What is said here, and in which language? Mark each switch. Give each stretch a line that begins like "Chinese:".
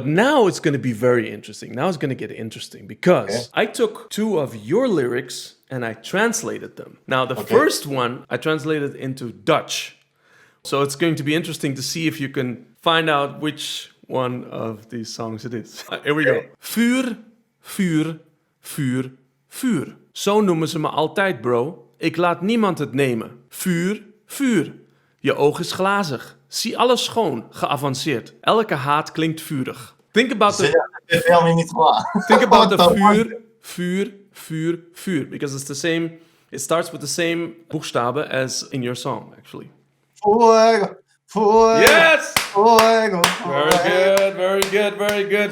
English: But now it's going to be very interesting. Now it's going to get interesting because I took two of your lyrics and I translated them. Now, the first one I translated into Dutch. So it's going to be interesting to see if you can find out which one of these songs it is. Here we go.
Dutch: Vuur, vuur, vuur, vuur. Zo noemen ze me altijd, bro. Ik laat niemand het nemen. Vuur, vuur. Je oog is glazig. Zie alles schoon, geavanceerd. Elke haat klinkt vurig.
English: Think about the
Dutch: Dit is helemaal niet waar.
English: think about the What the
Dutch: vuur, vuur, vuur, vuur.
English: Because it's the same, it starts with the same buchstabe as in your song, actually.
Spanish: Fuego, fuego,
English: Yes!
Spanish: fuego,
English: Very good, very good, very good.